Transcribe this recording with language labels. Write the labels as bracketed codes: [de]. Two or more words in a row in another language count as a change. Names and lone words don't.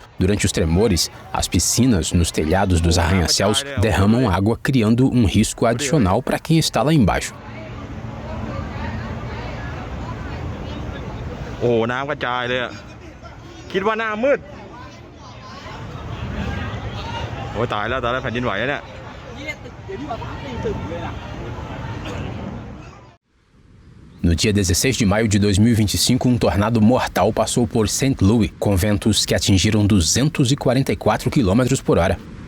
[pt] Durante os tremores, as piscinas nos telhados dos arranha-céus derramam água, criando um risco adicional para quem está lá embaixo. [th] โอ้โหน้ำกระจายเลยอะคิดว่าหน้ามืดโอ้ยตายแล้วแผ่นดินไหวแล้วเนี่ย [pt] No dia 16 de maio de 2025, um tornado mortal passou por St. Louis, com ventos que atingiram 244 km por hora.